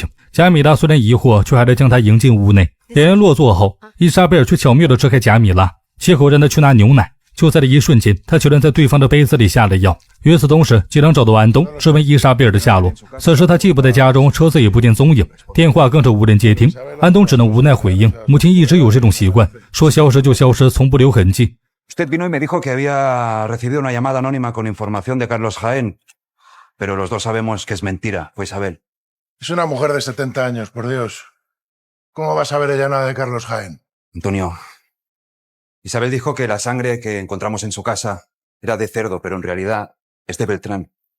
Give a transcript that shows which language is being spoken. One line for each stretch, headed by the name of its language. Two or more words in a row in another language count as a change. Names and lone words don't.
Chinese: 贾米拉虽然疑惑，却还是将他迎进屋内。两人落座后，伊莎贝尔却巧妙地支开贾米拉，借口让他去拿牛奶。就在这一瞬间，他居然在对方的杯子里下了药。与此同时，警长找到安东，质问伊莎贝尔的下落。此时他既不在家中，车子也不见踪影，电话更是无人接听。安东只能无奈回应，母亲一直有这种习惯，说消失就消失，从不留痕迹。
Spanish: Usted vino y me dijo que había recibido una llamada anónima con información de Carlos Jaén, pero los dos sabemos que es mentira. Fue Isabel. Es una mujer de 70 años, por Dios. ¿Cómo va a saber ella nada de Carlos Jaén? Antonio, Isabel dijo que la sangre que encontramos en su casa era de cerdo, pero en realidad es de Beltrán.